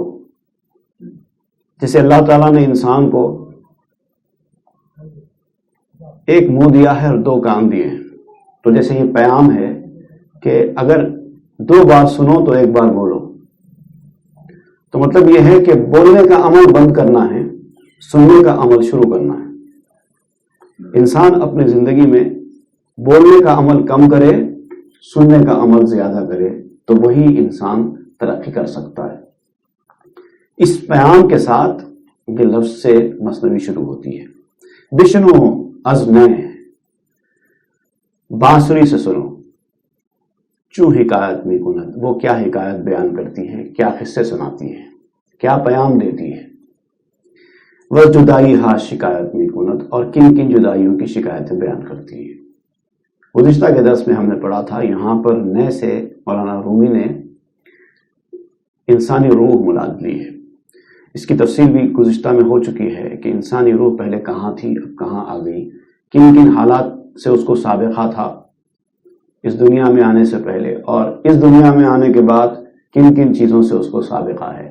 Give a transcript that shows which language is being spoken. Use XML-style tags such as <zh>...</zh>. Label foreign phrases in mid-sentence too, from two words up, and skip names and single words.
<ur>جیسے اللہ تعالیٰ نے انسان کو ایک منہ دیا ہے اور 2 کان دیے ہیں، تو جیسے یہ پیام ہے کہ اگر 2 بار سنو تو 1 بار بولو، تو مطلب یہ ہے کہ بولنے کا عمل بند کرنا ہے، سننے کا عمل شروع کرنا ہے۔ انسان اپنی زندگی میں بولنے کا عمل کم کرے، سننے کا عمل زیادہ کرے، تو وہی انسان ترقی کر سکتا ہے۔ اس پیام کے ساتھ یہ لفظ سے مثنوی شروع ہوتی ہے۔</ur> <fa>بشنو از نے،</fa> <ur>بانسری سے سنو،</ur> <fa>چوں حکایت می کند،</fa> <ur>وہ کیا حکایت بیان کرتی ہے، کیا قصے سناتی ہے، کیا پیام دیتی ہے۔</ur> <fa>وہ جدائی ہا شکایت می کند،</fa> <ur>اور کن کن جدائیوں کی شکایتیں بیان کرتی ہے۔ گزشتہ کے درس میں ہم نے پڑھا تھا، یہاں پر نئے سے مولانا رومی نے انسانی روح مراد لی ہے۔ اس کی تفصیل بھی گزشتہ میں ہو چکی ہے کہ انسانی روح پہلے کہاں تھی، اب کہاں آ گئی، کن کن حالات سے اس کو سابقہ تھا اس دنیا میں آنے سے پہلے، اور اس دنیا میں آنے کے بعد کن کن چیزوں سے اس کو سابقہ ہے۔</ur>